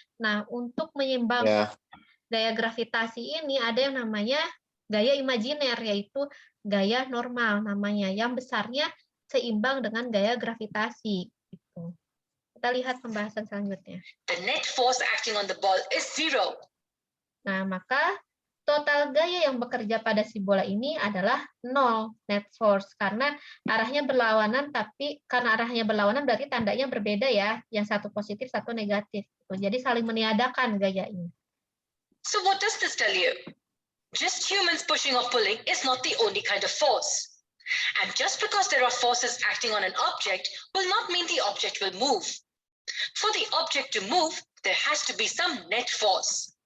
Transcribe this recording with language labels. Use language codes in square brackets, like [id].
[id] Nah, untuk menyeimbangkan gaya gravitasi ini ada yang namanya gaya imajiner, yaitu gaya normal namanya, yang besarnya seimbang dengan gaya gravitasi. Gitu. Kita lihat pembahasan selanjutnya. [en] The net force acting on the ball is 0. [id] Nah, maka total gaya yang bekerja pada si bola ini adalah 0 net force, karena arahnya berlawanan, tapi karena arahnya berlawanan berarti tandanya berbeda ya, yang satu positif, satu negatif. Jadi saling meniadakan gaya ini. [en] So what does this tell you? Just humans pushing or pulling is not the only kind of force. And just because there are forces acting on an object will not mean the object will move. For the object to move, there has to be some net force.